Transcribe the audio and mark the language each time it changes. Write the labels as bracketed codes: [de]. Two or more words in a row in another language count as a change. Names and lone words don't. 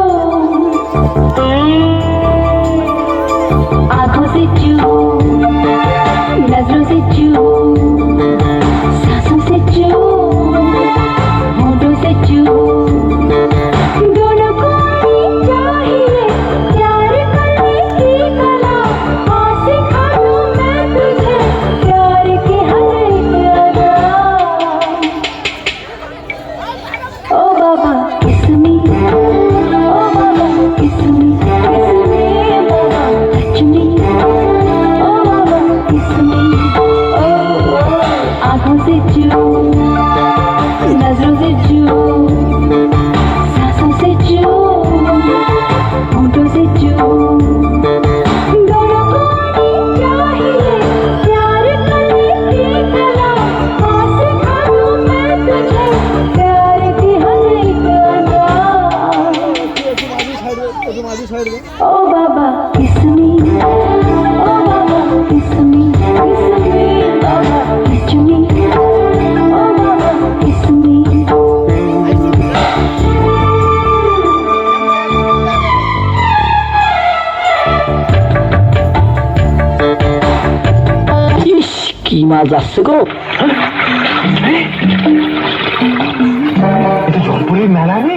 [hi] आंखों से चू, नजरों से चू, सांसों से चू, होठों से चू, दोनों को ही चाहिए प्यार करने की कला। हाँ सिखा दूँ मैं तुझे प्यार की हर एक अदा। ओ बाबा [en] kiss me, [hi] ओ बाबा [en] kiss me, [hi] बाबा [en] touch me, [hi] ओ बाबा [en] kiss me, [hi] आँखों से चू, नजरों से चू, सांसों से चू, होठों से चू, दोनों को ही चाहिए प्यार करने की कला। हाँ सिखा दूँ मैं तुझे प्यार की हर एक अदा। ओ बाबा [en] kiss me, [hi] ओ बाबा [en] kiss me, [hi] बाबा [en] touch me, [hi] ओ बाबा [en] kiss me। [bn] ইস কি মাছ আসছে গো। এটা জলপুরের মেলা রে।